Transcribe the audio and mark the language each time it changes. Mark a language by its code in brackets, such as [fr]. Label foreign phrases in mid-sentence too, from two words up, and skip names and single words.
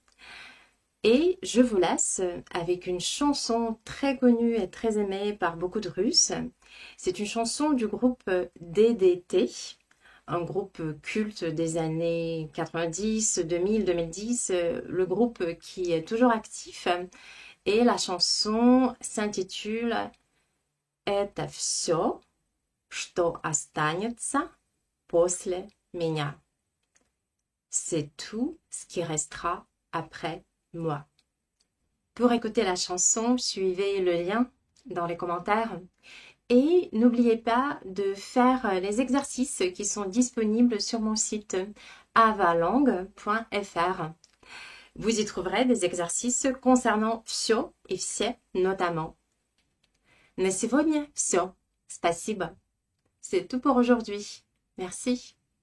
[fr] Et je vous laisse avec une chanson très connue et très aimée par beaucoup de Russes. C'est une chanson du groupe DDT, un groupe culte des années 90, 2000, 2010, le groupe qui est toujours actif. Et la chanson s'intitule [ru] «Это всё, что останется после меня». [fr] C'est tout ce qui restera après moi. Pour écouter la chanson, suivez le lien dans les commentaires et n'oubliez pas de faire les exercices qui sont disponibles sur mon site avalangue.fr. Vous y trouverez des exercices concernant всё et все notamment. [ru] На сегодня всё. Спасибо. [fr] C'est tout pour aujourd'hui. Merci.